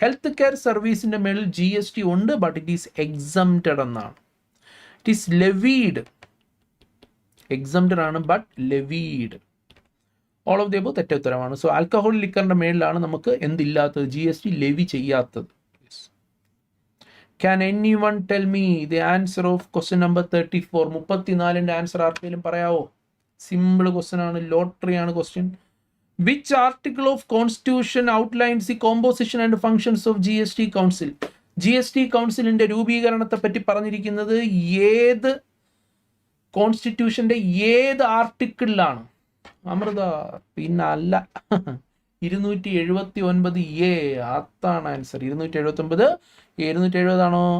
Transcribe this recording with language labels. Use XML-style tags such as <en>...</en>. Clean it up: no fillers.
<ml>Health care സർവീസിൻ്റെ മേളിൽ GST ഉണ്ട്,</ml> <en>but it is exempted</en> <ml>എന്നാണ്.</ml> <en>It is levied. Exempted ആണ്, but levied. All of the above</en> <ml>തെറ്റ ഉത്തരമാണ്. സോ ആൽക്കഹോൾ ലിക്കറിൻ്റെ മേളിലാണ് നമുക്ക് എന്തില്ലാത്തത്? GST ലെവി ചെയ്യാത്തത്.</ml> <en>Can anyone tell me the answer of question number 34?</en> <ml>34-ന്റെ answer ആർക്കെങ്കിലും പറയാവോ? സിമ്പിൾ ക്വസ്റ്റ്യൻ ആണ്. Lottery ആണ് question.</ml> <en>Which article of Constitution outlines the composition and functions of GST Council?</en> <ml>GST കൗൺസിലിന്റെ രൂപീകരണത്തെ പറ്റി പറഞ്ഞിരിക്കുന്നത് ഏത് കോൺസ്റ്റിറ്റ്യൂഷന്റെ ഏത് ആർട്ടിക്കിളിലാണ്? അമൃത പിന്നെ അല്ല. 279A, അതാണ് ആൻസർ. 279. 270 ആണോ?</ml>